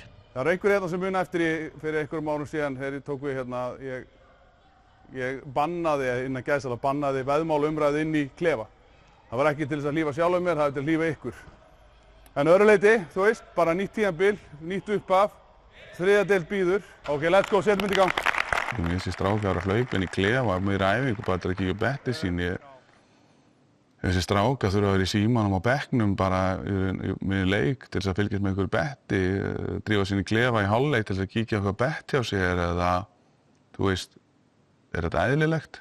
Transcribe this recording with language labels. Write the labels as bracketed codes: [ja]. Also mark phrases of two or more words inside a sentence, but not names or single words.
[is] Það var einhver sem muna eftir fyrir einhverjum árum síðan þegar ég tók við ég bannaði veðmál umræðu inn í klefa. Það var ekki til þess að hlífa sjálfum mér, það var til að hlífa ykkur. En öðru leyti, þú veist, bara nýtt tímabil, nýtt upphaf, þriðja deild býður. [en] Ok, let's go, [is] setjum þetta í gang. Ég sé strákar að hlaupa inn í klefa með æfingu, bara til að kíkja betti sín. Þessi strákar þurfa að vera í símanum á bekknum bara með leik til þess að fylgjast með einhverju betti, drífa sín í klefa í hálfleik til þess að kíkja eitthvað betti á sér eða, þú veist, þetta eðlilegt?